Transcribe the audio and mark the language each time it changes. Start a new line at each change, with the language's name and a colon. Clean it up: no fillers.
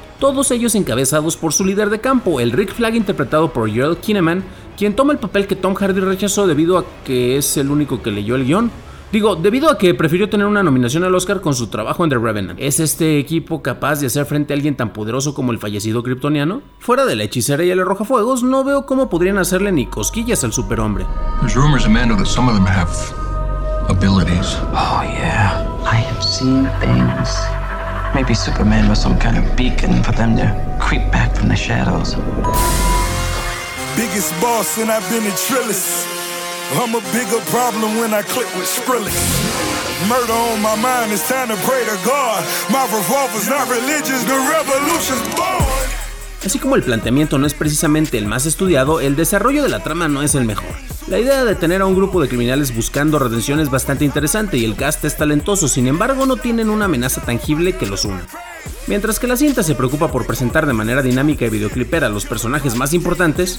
Spanish: Todos ellos encabezados por su líder de campo, el Rick Flag, interpretado por Joel Kinnaman, quien toma el papel que Tom Hardy rechazó debido a que es el único que leyó el guión. Digo, debido a que prefirió tener una nominación al Oscar con su trabajo en The Revenant. ¿Es este equipo capaz de hacer frente a alguien tan poderoso como el fallecido kryptoniano? Fuera de la hechicera y el arrojafuegos, no veo cómo podrían hacerle ni cosquillas al superhombre.
English: There's rumors, Amanda, that some of them have abilities. Oh yeah, I have seen things. Maybe Superman was some kind of beacon for them to creep back from the shadows. Biggest boss and I've been a trillis. I'm a bigger problem when I click with Skrillex. Murder on my mind, it's time to pray to God. My revolver's not religious, the revolution's born.
Spanish: Así como el planteamiento no es precisamente el más estudiado, el desarrollo de la trama no es el mejor. La idea de tener a un grupo de criminales buscando redención es bastante interesante y el cast es talentoso, sin embargo no tienen una amenaza tangible que los una. Mientras que la cinta se preocupa por presentar de manera dinámica y videoclipera los personajes más importantes,